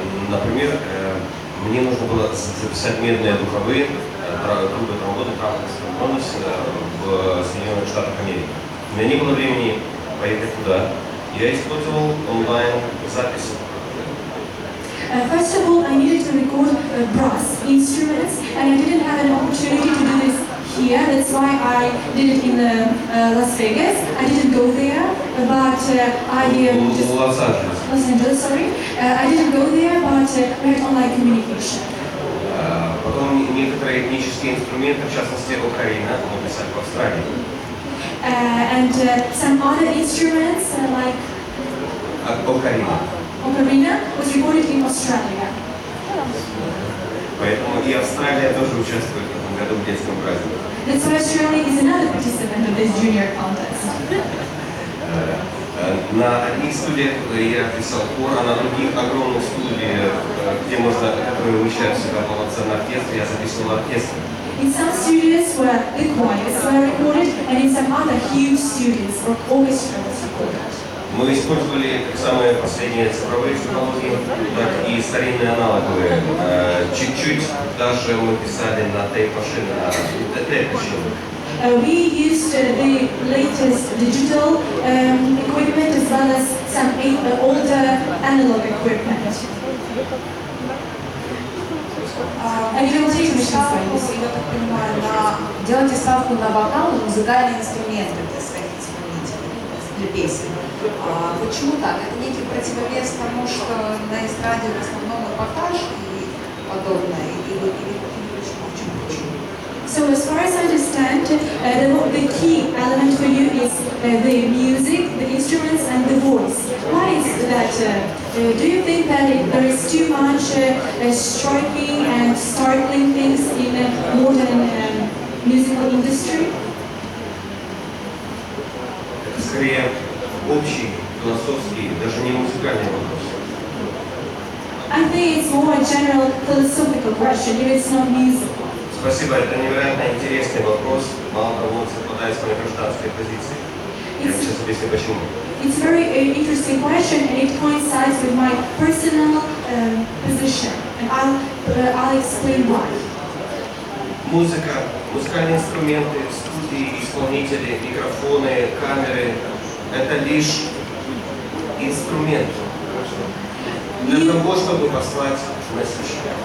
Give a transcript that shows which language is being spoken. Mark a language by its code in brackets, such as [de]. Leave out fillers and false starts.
[ru] Например, мне нужно было записать медные духовые, группы тромбона в Соединенных Штатах Америки. У меня не было времени поехать туда. Я использовал онлайн-запись. [en] First of all, I needed to record brass instruments, and I didn't have an opportunity to do this here. That's why I did it in Las Vegas. I didn't go there, but I just Los Angeles. Los Angeles, sorry. I didn't go there, but we had online communication. [ru] Потом некоторые этнические инструменты, в частности окарина, мы писали в Австралии. [en] And some other instruments like ocarina was recorded in Australia. [ru] Поэтому и Австралия тоже участвует в этом году в детском празднике. [en] That's why Australia is another participant of this junior contest. [ru] На одних студиях я писал хор, а на других огромных студиях, которые вмещают в себя полноценный оркестр, я записывал оркестр. [en] In some studios where the choirs were recorded, and in some other huge studios where orchestra was recorded. [ru] Мы использовали как самые последние цифровые технологии, так и старинные аналоговые. Чуть-чуть даже мы писали на тейп-машины, на тейп-машины. [en] We used the latest digital equipment as well as some older analog equipment. [ru] Я так понимаю, делаете ставку на вокал и музыкальные инструменты для своих исполнителей, для песен. Почему так? Это некий противовес тому, что на эстраде в основном эпатаж и подобное, или почему? [en] So as far as I understand, the key element for you is the music, the instruments and the voice. Why is that? Do you think that there is too much striking and startling things in the modern musical industry? [ru] Это скорее общий, философский, даже не музыкальный вопрос. [en] I think it's more a general philosophical question, if it's not musical. [ru] Спасибо, это невероятно интересный вопрос. Мало того, он совпадает с моей гражданской позицией. Я сейчас объясню почему. [en] It's a very interesting question, and it coincides with my personal position, and I'll explain why. [ru] Музыка, музыкальные инструменты, студии, исполнители, микрофоны, камеры – это лишь инструмент для того, чтобы послать месседж.